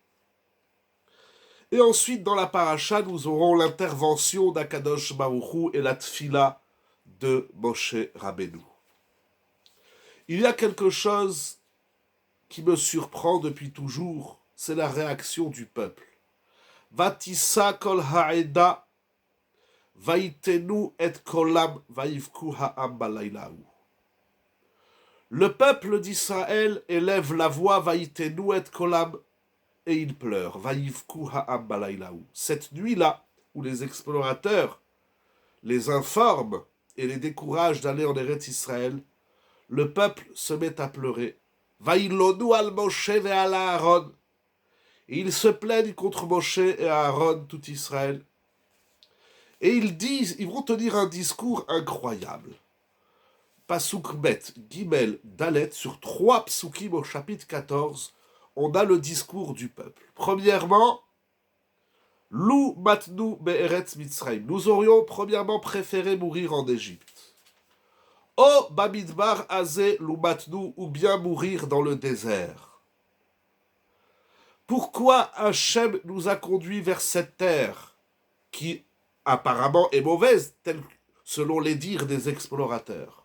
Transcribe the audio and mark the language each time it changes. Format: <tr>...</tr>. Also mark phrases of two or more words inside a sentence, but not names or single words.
<fr>Et ensuite, dans la paracha, nous aurons l'intervention d'</fr> <he>הקדוש ברוך הוא</he> <fr>et la tfila de Moshe Rabbeinu. Il y a quelque chose qui me surprend depuis toujours, c'est la réaction du peuple.</fr> <he>ותשא כל העדה ויתנו את קולם ויבכו העם בלילה ההוא.</he> <fr>Le peuple d'Israël élève la voix</fr> <he>ויתנו את קולם</he> <fr>et il pleure.</fr> <he>ויבכו העם בלילה ההוא.</he> <fr>Cette nuit-là, où les explorateurs les informent et les découragent d'aller en Eretz Israël, le peuple se met à pleurer.</fr> <he>וילנו על משה ועל אהרן.</he> <fr>Et ils se plaignent contre Moshe et Aaron, tout Israël. Et ils vont tenir un discours incroyable.</fr> <he>פסוק בית, גימל, דלת,</he> <fr>sur 3 psukim au chapitre 14, on a le discours du peuple.</fr> <he>Premièrement, לו מתנו בארץ מצרים.</he> <fr>Nous aurions premièrement préféré mourir en Égypte.</fr> <he>או במדבר הזה לו מתנו,</he> <fr>ou bien mourir dans le désert. Pourquoi Hachem nous a conduits vers cette terre qui apparemment est mauvaise, selon les dires des explorateurs?</fr>